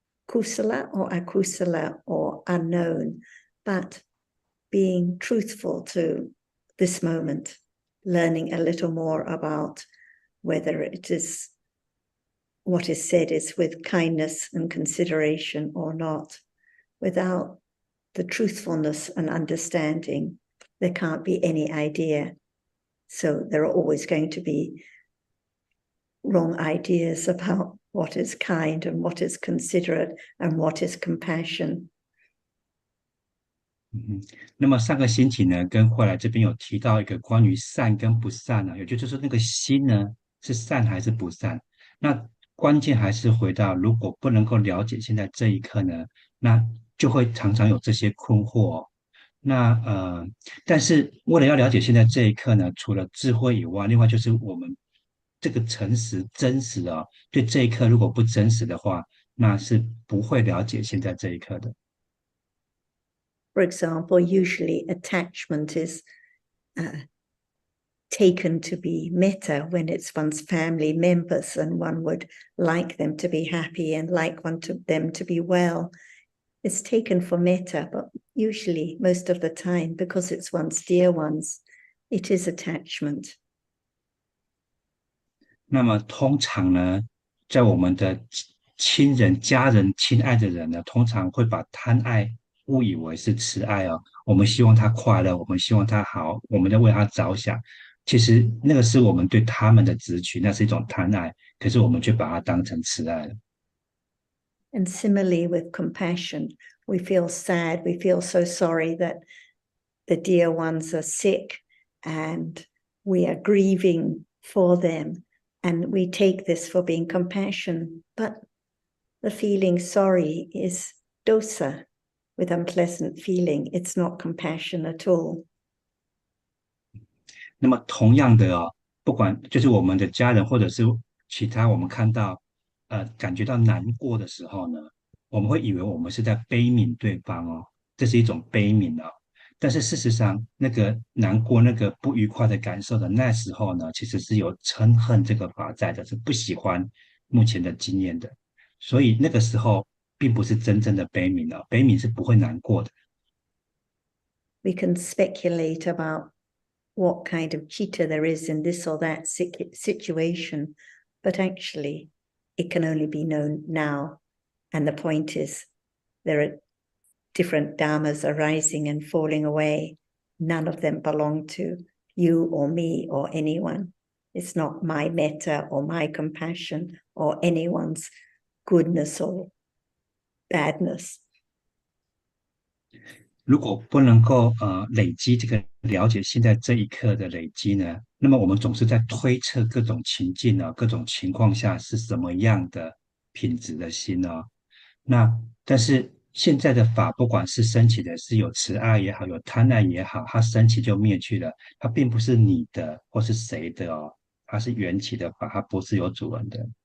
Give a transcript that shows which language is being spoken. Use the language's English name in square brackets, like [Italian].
[English] Kusala or akusala or unknown, but being truthful to this moment, learning a little more about whether it is what is said is with kindness and consideration or not. Without the truthfulness and understanding, there can't be any idea. So there are always going to be wrong ideas about what is kind and what is considerate and what is compassion. [Chinese] 那么上个星期呢，跟慧来这边有提到一个关于善跟不善呢，也就是说那个心呢是善还是不善？那关键还是回到，如果不能够了解现在这一刻呢，那就会常常有这些困惑哦。那但是为了要了解现在这一刻呢，除了智慧以外，另外就是我们这个诚实真实啊，对这一刻如果不真实的话，那是不会了解现在这一刻的。 [English] For example, usually attachment is taken to be metta when it's one's family members and one would like them to be happy and like them to be well. It's taken for metta, but usually, most of the time, because it's one's dear ones, it is attachment. [Chinese] 那么通常呢，在我们的亲人、家人、亲爱的人呢，通常会把贪爱误以为是慈爱哦。我们希望他快乐，我们希望他好，我们在为他着想。其实那个是我们对他们的执取，那是一种贪爱，可是我们却把它当成慈爱了。 [English] And similarly with compassion, we feel sad, we feel so sorry that the dear ones are sick and we are grieving for them. And we take this for being compassion, but the feeling sorry is dosa, with unpleasant feeling. It's not compassion at all. [Chinese] 那么同样的哦，不管就是我们的家人或者是其他，我们看到感觉到难过的时候呢，我们会以为我们是在悲悯对方哦，这是一种悲悯哦。但是事实上，那个难过、那个不愉快的感受的那时候呢，其实是有嗔恨这个法在的，是不喜欢目前的经验的。所以那个时候并不是真正的悲悯哦，悲悯是不会难过的。 [English] We can speculate about what kind of chitta there is in this or that situation, but actually it can only be known now. And the point is, there are different dhammas arising and falling away. None of them belong to you or me or anyone. It's not my metta or my compassion or anyone's goodness or badness. [Chinese] 如果不能够累积这个了解现在这一刻的累积呢，那么我们总是在推测各种情境呢、各种情况下是什么样的品质的心呢？那但是现在的法，不管是升起的是有慈爱也好，有贪爱也好，它升起就灭去了，它并不是你的或是谁的哦，它是缘起的法，它不是有主人的。